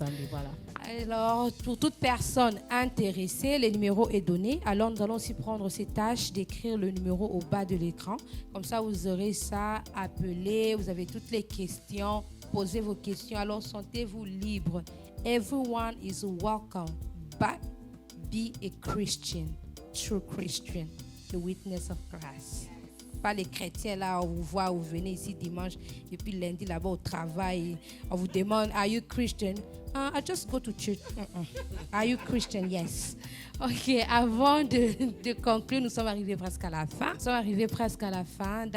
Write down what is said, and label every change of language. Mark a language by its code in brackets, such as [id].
[fr] Voilà. Alors, pour toute personne intéressée, le numéro est donné. Alors, nous allons aussi prendre cette tâche d'écrire le numéro au bas de l'écran. Comme ça, vous aurez ça, appelez, vous avez toutes les questions, posez vos questions. Alors, sentez-vous libre. [en] Everyone is welcome, but be a Christian, true Christian, the witness of Christ. [fr] Pas les chrétiens là, on vous voit, vous venez ici dimanche et puis lundi là-bas au travail, on vous demande, [en] are you Christian? I just go to church. Are you Christian? Yes. [fr] Ok, avant de conclure, nous sommes arrivés presque à la fin.